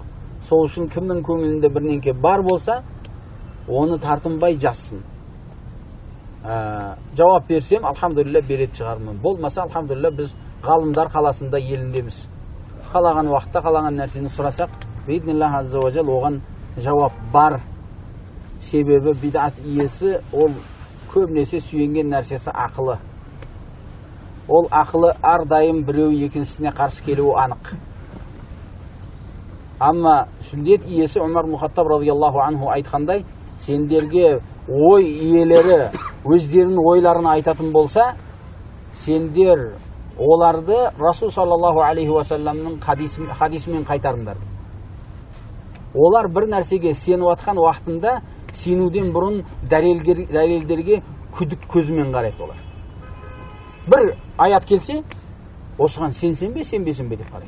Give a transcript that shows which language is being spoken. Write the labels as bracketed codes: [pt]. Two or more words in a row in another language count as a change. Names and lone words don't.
[kk] Сол үшін кімнің көңілінде бірнеңке бар болса, оны тартынбай жазсын. Жауап берсем, алхамдулилля берет шығармын. Болмаса, алхамдулилля біз ғалымдар қаласында еліндеміз. Қалаған уақытта қалаған нәрсені сұрасақ, [ar] بإذن الله عز وجل [kk] оған жауап бар. Себебі бидат иесі ол көбінесе сүйенген нәрсесі ақылы. Ол ақылы әрдайым біреу екіншісіне қарсы келуі анық. Амма сүндет иесі Умар ибн Хаттаб [ar] رضي الله عنه [kk] айтқандай, сендерге ой иелері өздерінің ойларын айтатын болса, сендер оларды Расул [ar] صلى الله عليه وسلم [kk] хадисімен қайтарыңдар. Олар бір нәрсеге сеніп атқан уақытында сенуден бұрын дәлелдерге күдік көзімен қарайды олар. Бір аят келсе, осыған сенсен бе, сенбесен бе деп қарайды.